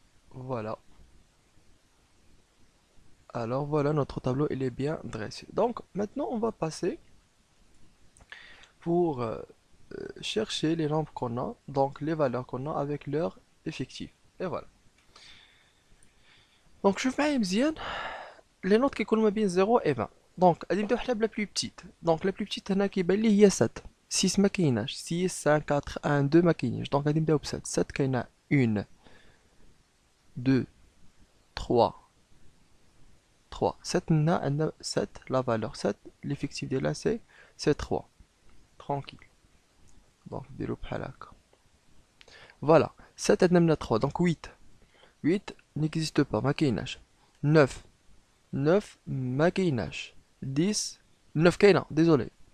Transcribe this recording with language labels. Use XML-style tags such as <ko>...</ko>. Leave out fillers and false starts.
<fr>Voilà. Alors voilà, notre tableau il est bien dressé. Donc maintenant on va passer pour chercher les nombres qu'on a, donc les valeurs qu'on a avec leur effectif. Et voilà.</fr> <ar>Donc شوف معايا مزيان</ar> <fr>les notes</fr> <ar>كيكونوا ما بين 0 et 20. دونك غادي نبداو حنا بلا بلو بتيت. دونك</ar> <fr>لا بلو بتيت</fr> <ar>هنا كيبان لي هي 7. 6 ما كايناش، 6 5 4 1 2 ما كاينينش. دونك غادي نبداو ب 7. 7 كاينه 1 2 3 3.</ar> <fr>7</fr> <ar>عندنا</ar> <fr>7 la valeur 7 l'effectif</fr> <ar>ديالها</ar> <fr>c'est 3. Tranquille.</fr> <ar>Donc نديرو بحال هكا.</ar> <fr>Voilà.</fr> <ar>7 عندنا منها 3 donc 8.</ar> <fr>8 n'existe pas</fr> <ar>ما كايناش. 9 9 ما كايناش. 10 9 كاينه</ar> <fr>désolé.</fr>